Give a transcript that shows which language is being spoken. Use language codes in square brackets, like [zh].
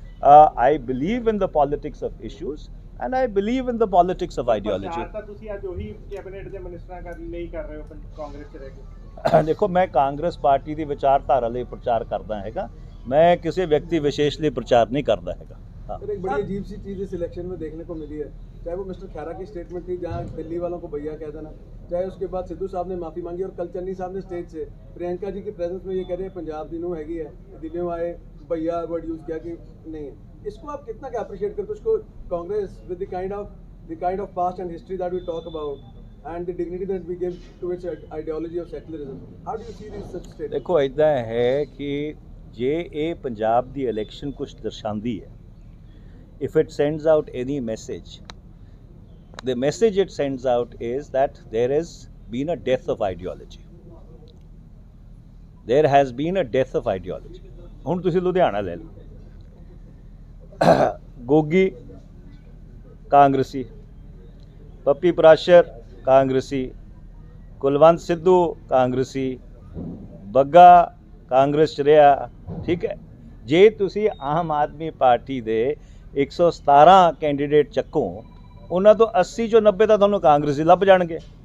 [en] I believe in the politics of issues and I believe in the politics of ideology. [pa] ਤਾਂ ਤੁਸੀਂ ਅੱਜ ਉਹੀ cabinet ਦੇ ਮਿਨਿਸਟਰਾਂ ਲਈ ਕਰ ਰਹੇ ਹੋ ਕਾਂਗਰਸ 'ਚ ਰਹਿ ਕੇ। ਦੇਖੋ, ਮੈਂ ਕਾਂਗਰਸ ਪਾਰਟੀ ਦੀ ਵਿਚਾਰਧਾਰਾ ਲਈ ਪ੍ਰਚਾਰ ਕਰਦਾ ਹੈਗਾ, [hi] मैं किसी व्यक्ति विशेष लिए प्रचार नहीं करता है। हाँ। एक बड़ी अजीब सी चीज़ इस इलेक्शन में देखने को मिली है, चाहे वो मिस्टर खैरा की स्टेटमेंट थी जहाँ दिल्ली वालों को भैया कह देना, चाहे उसके बाद सिद्धू साहब ने माफ़ी मांगी और कल चन्नी साहब ने स्टेज से प्रियंका जी की प्रेजेंस में ये कह रहे हैं पंजाब दिनों हैगी है, दिल्ली आए भैया वर्ड यूज़ किया कि नहीं है। इसको आप कितना क्या अप्रिशिएट करते हो? [en] उसको Congress with the kind of past and history that we talk about and the dignity that we give to its ideology of secularism, how do you see this such state? [pa] देखो, इतना है कि जे ये पंजाब दी इलेक्शन कुछ दर्शांदी है, [en] if it sends out any message, the message it sends out is that there has been a death of ideology. There has been a death of ideology. [pa] ਹੁਣ ਤੁਸੀਂ ਲੁਧਿਆਣਾ ਲੈ ਲਓ, ਗੋਗੀ ਕਾਂਗਰਸੀ, ਪੱਪੀ ਪ੍ਰਾਸ਼ਰ ਕਾਂਗਰਸੀ, ਕੁਲਵੰਤ ਸਿੱਧੂ ਕਾਂਗਰਸੀ, ਬੱਗਾ ਕਾਂਗਰਸ 'ਚ ਰਿਹਾ। ਠੀਕ ਹੈ, ਜੇ ਤੁਸੀਂ ਆਮ ਆਦਮੀ ਪਾਰਟੀ ਦੇ 117 ਕੈਂਡੀਡੇਟ ਚੱਕੋ, ਉਹਨਾਂ ਤੋਂ 80 ਚੋਂ 90 ਤਾਂ ਤੁਹਾਨੂੰ ਕਾਂਗਰਸੀ ਲੱਭ ਜਾਣਗੇ।